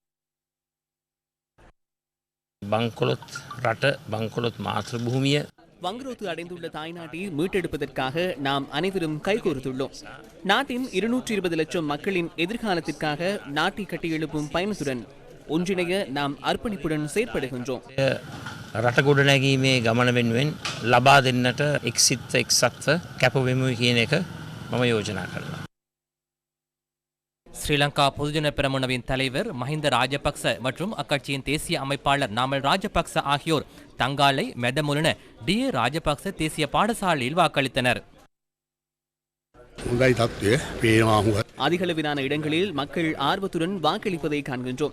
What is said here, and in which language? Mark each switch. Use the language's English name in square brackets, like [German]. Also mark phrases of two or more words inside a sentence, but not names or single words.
[Tamil] வங்குரோத்து அடைந்துள்ள தாய்நாட்டை மீட்டெடுப்பதற்காக நாம் அனைவரும் கைகோர்த்துள்ளோம். நாட்டின் 220 லட்சம் மக்களின் எதிர்காலத்திற்காக நாட்டை கட்டியெழுப்பும் பயணத்துடன் ஒன்றிணைய நாம் அர்ப்பணிப்புடன் செயற்படுகின்றோம். [Sinhala] රටගොඩනැගීමේ ගමන වෙනුවෙන් ලබා දෙන්නට එක්සිත් එක්සත්ව කැපවෙමු කියන එක මම යෝජනා කරනවා. [Tamil] ஸ்ரீலங்கா பொதுஜன பெரமுனவின் தலைவர் மஹிந்த ராஜபக்ச மற்றும் அக்கட்சியின் தேசிய அமைப்பாளர் நாமல் ராஜபக்ச ஆகியோர் தங்காலை மெதமுலன டி.ஏ. ராஜபக்ச தேசிய பாடசாலையில் வாக்களித்தனர். அதிகளவிலான இடங்களில் மக்கள் ஆர்வத்துடன் வாக்களிப்பதை காண்கின்றோம்.